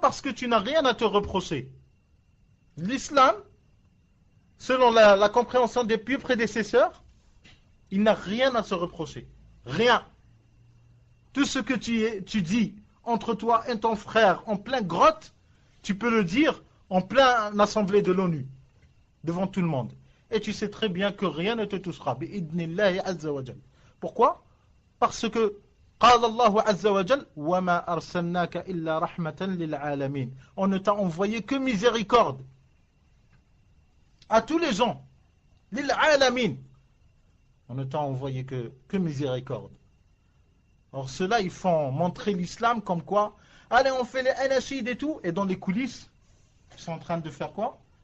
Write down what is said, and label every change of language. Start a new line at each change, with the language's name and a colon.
French: Parce que tu n'as rien à te reprocher. L'islam, selon la compréhension des pieux prédécesseurs, il n'a rien à se reprocher. Rien. Tout ce que tu dis entre toi et ton frère en plein grotte, tu peux le dire en plein assemblée de l'ONU, devant tout le monde. Et tu sais très bien que rien ne te touchera.
Arabic: Bi'idnillahi azza wa jal.
French: Pourquoi? Parce que
Arabic: قال الله عز وجل وما أرسلناك إلا رحمة للعالمين.
French: On ne t'a envoyé que miséricorde à tous les gens.
Arabic: للعالمين.
French: On ne t'a envoyé que miséricorde. Or ceux-là, ils font montrer l'islam comme quoi, allez, on fait les anachid et tout, et dans les coulisses, ils sont en train de faire quoi?